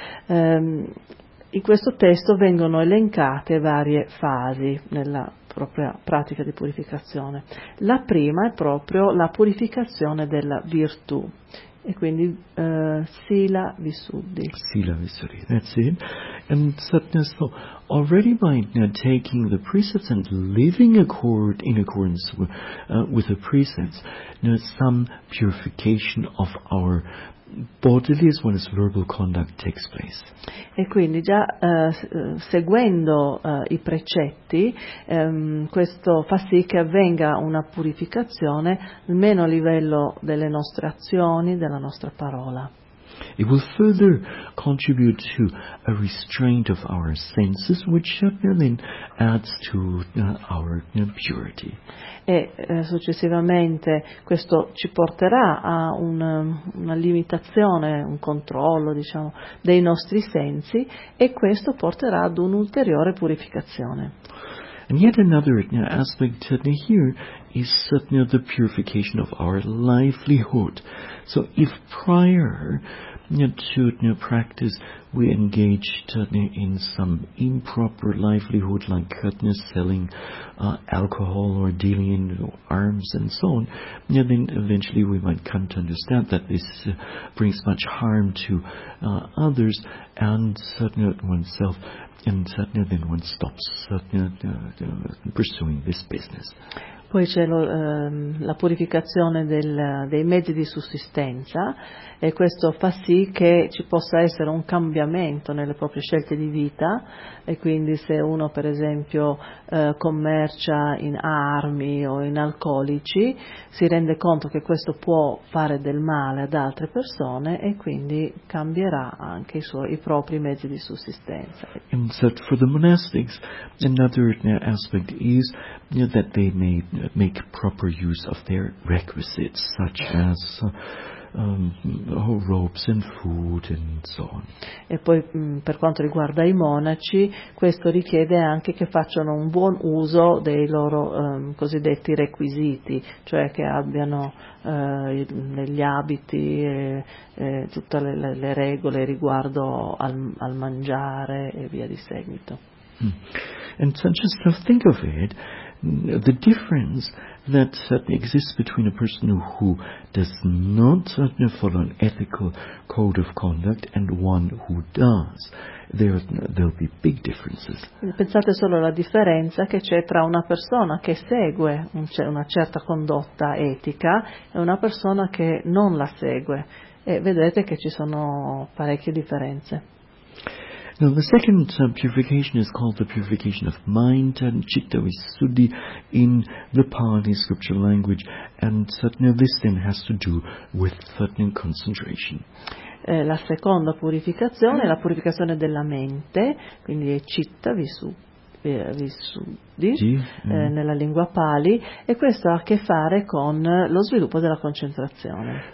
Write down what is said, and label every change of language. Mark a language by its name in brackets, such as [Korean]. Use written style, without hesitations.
[Italian] In questo testo vengono elencate varie fasi nella propria pratica di purificazione. La prima è proprio la purificazione della virtù, E quindi sila visuddhi. [English] Sila visuddhi, that's it. And satya, so already by now taking the precepts and living in accordance with the precepts, now some purification of our bodily as well as verbal conduct takes place. [Italian] E quindi già seguendo i precetti, questo fa sì che avvenga una purificazione almeno a livello delle nostre azioni, della nostra parola. [English] It will further contribute to a restraint of our senses, which then adds to our purity. [Italian] E successivamente questo ci porterà a una limitazione, un controllo, diciamo, dei nostri sensi, e questo porterà ad un'ulteriore purificazione. [English] And yet another aspect here is the purification of our livelihood. So if prior to practice we engaged in some improper livelihood like selling alcohol or dealing in arms and so on, then eventually we might come to understand that this brings much harm to others and oneself. And then one stops pursuing this business. [Italian] Poi c'è la purificazione dei mezzi di sussistenza, e questo fa sì che ci possa essere un cambiamento nelle proprie scelte di vita, e quindi se uno per esempio commercia in armi o in alcolici, si rende conto che questo può fare del male ad altre persone e quindi cambierà anche i propri mezzi di sussistenza. [English] And so for the monastics, another aspect is that they may make proper use of their requisites, such as robes and food and so on. [Italian] E poi per quanto riguarda i monaci, questo richiede anche che facciano un buon uso dei loro cosiddetti requisiti, cioè che abbiano gli abiti e tutte le regole riguardo al mangiare e via di seguito. [English] And so just think of it, the difference that exists between a person who does not follow an ethical code of conduct and one who does, there'll be big differences. [Italian] Pensate solo alla differenza che c'è tra una persona che segue una certa condotta etica e una persona che non la segue, e vedete che ci sono parecchie differenze. [English] Now the second purification is called the purification of mind, and citta visuddhi in the Pali scripture language, and this then has to do with certain concentration. [Italian] La seconda purificazione è la purificazione della mente, quindi è citta visuddhi nella lingua Pali, e questo ha a che fare con lo sviluppo della concentrazione.